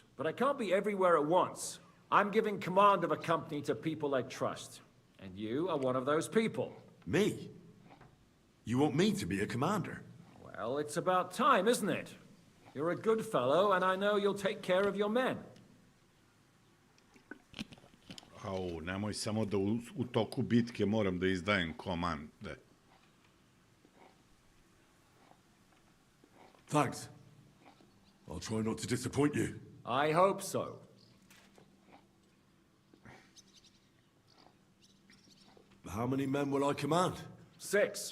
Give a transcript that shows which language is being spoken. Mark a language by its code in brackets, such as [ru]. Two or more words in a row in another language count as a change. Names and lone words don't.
[en] But I can't be everywhere at once. I'm giving command of a company to people I trust. And you are one of those people. Me? You want me to be a commander? Well, it's about time, isn't it? You're a good fellow, and I know you'll take care of your men. Au, [sr] nemoj samo da u toku bitke moram da izdajem komande. [en] Thanks. I'll try not to disappoint you. I hope so. How many men will I command? 6.